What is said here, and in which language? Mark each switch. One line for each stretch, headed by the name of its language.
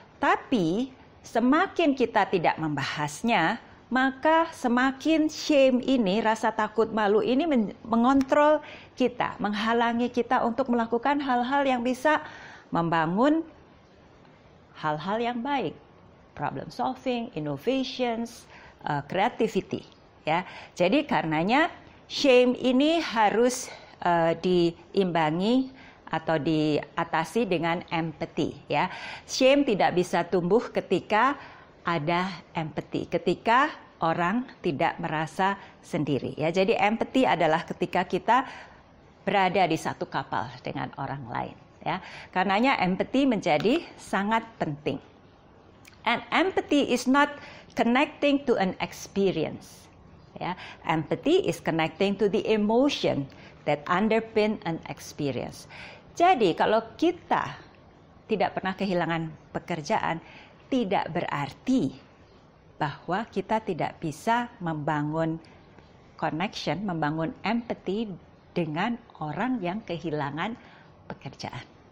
Indonesian: Tapi semakin kita tidak membahasnya, maka semakin shame ini, rasa takut malu ini mengontrol kita, menghalangi kita untuk melakukan hal-hal yang bisa membangun hal-hal yang baik.
English: Problem solving, innovations, creativity.
Indonesian: Ya, jadi karenanya shame ini harus diimbangi atau diatasi dengan empathy. Ya, shame tidak bisa tumbuh ketika ada empathy, ketika orang tidak merasa sendiri. Ya, jadi empathy adalah ketika kita berada di satu kapal dengan orang lain. Ya, karenanya empathy menjadi sangat penting.
English: And empathy is not connecting to an experience. Ya, empathy is connecting to the emotion that underpin an experience.
Indonesian: Jadi kalau kita tidak pernah kehilangan pekerjaan, tidak berarti bahwa kita tidak bisa membangun connection, membangun empathy dengan orang yang kehilangan pekerjaan.